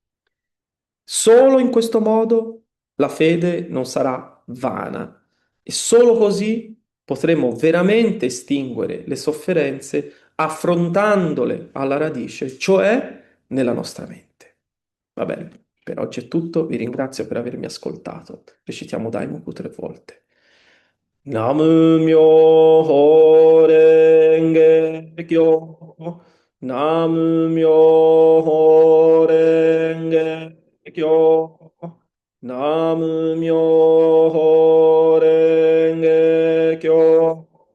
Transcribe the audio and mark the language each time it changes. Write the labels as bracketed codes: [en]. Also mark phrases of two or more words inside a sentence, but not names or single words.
[it] Solo in questo modo la fede non sarà vana e solo così potremo veramente estinguere le sofferenze affrontandole alla radice, cioè nella nostra mente. Va bene, per oggi è tutto, vi ringrazio per avermi ascoltato. Recitiamo Daimoku 3 volte. [ja] 南無妙法蓮華経. 南無妙法蓮華経. 南無妙法蓮華経.